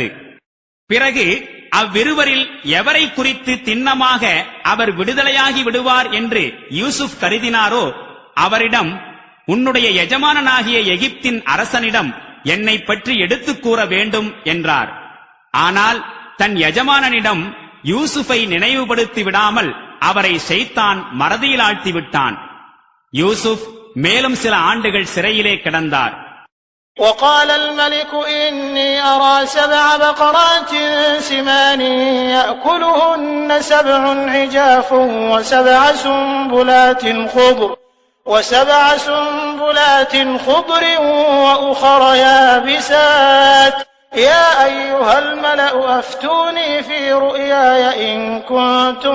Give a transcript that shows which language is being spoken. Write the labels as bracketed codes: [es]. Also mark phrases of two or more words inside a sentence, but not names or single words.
[ta] பிறகு அவ்விருவரில் எவரை குறித்து திண்ணமாக அவர் விடுதலையாகி விடுவார் என்று யூசுப் கருதினாரோ அவரிடம், உன்னுடைய எஜமானனாகிய எகிப்தின் அரசனிடம் என்னை பற்றி எடுத்துக் கூற வேண்டும் என்றார். ஆனால் தன் எஜமானனிடம் யூசுஃபை நினைவுபடுத்தி விடாமல் அவரை ஷைத்தான் மறதியில் ஆழ்த்தி விட்டான். யூசுப் மேலும் சில ஆண்டுகள் சிறையிலே கிடந்தார். [ar] وقال الملك إني أرى 7 بقرات سمان يأكلهن 7 عجاف وسبع سنبلات خضر وأخر يابسات يا أيها الملأ أفتوني في رؤياي إن كنتم